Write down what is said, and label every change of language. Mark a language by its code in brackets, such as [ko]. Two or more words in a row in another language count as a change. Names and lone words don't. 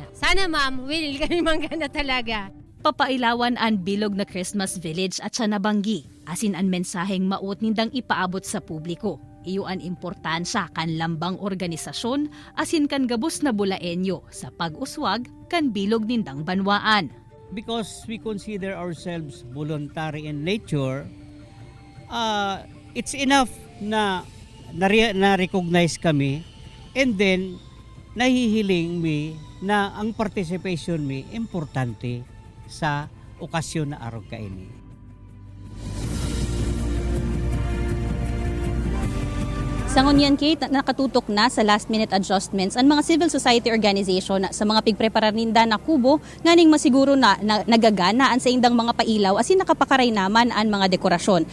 [bik] Sana ma'am, will kami manggana talaga. Papailawan ang bilog na Christmas Village at sa nabanggi, asin ang mensaheng maot nindang ipaabot sa publiko. Iyo ang importansya kan lambang organisasyon asin kan gabos na Bulaenyo sa pag-uswag kan bilog nindang Banwaan. [en] Because we consider ourselves voluntary in nature, it's enough [bik] na na-recognize kami [en] and then [bik] nahihiling mi na ang participation mi importante sa okasyon na araw kaini. Sa ngunyan, Kate, nakatutok na sa [en] last-minute adjustments [bik] ang mga [en] civil society organization [bik] sa mga pigpreparar ninda na kubo nganing masiguro na nagaganaan sa indang mga pailaw asin nakapakaray naman ang mga dekorasyon.